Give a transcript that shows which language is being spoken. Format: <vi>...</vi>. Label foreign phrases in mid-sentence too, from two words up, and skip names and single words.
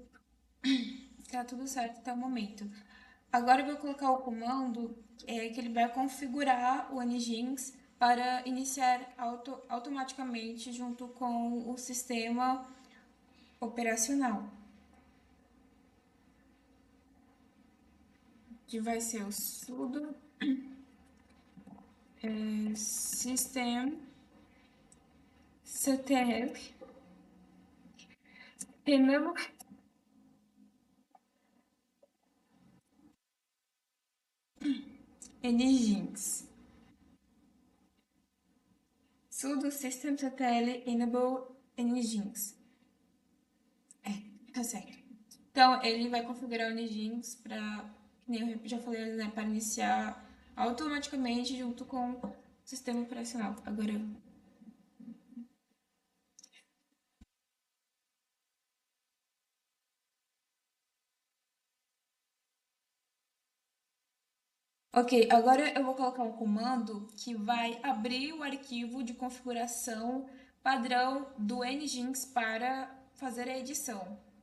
<pt>Tá tudo certo até o momento. Agora eu vou colocar o comando que ele vai configurar o Nginx para iniciar automaticamente junto com o sistema operacional, que vai ser o</pt> <en>sudo systemctl enable Nginx. Sudo systemctl enable Nginx.</en> <pt>Tá certo. Então, ele vai configurar o Nginx para, nem eu já falei, né, para iniciar automaticamente junto com o sistema operacional. Agora, ok, agora eu vou colocar um comando que vai abrir o arquivo de configuração padrão do Nginx para fazer a edição.</pt>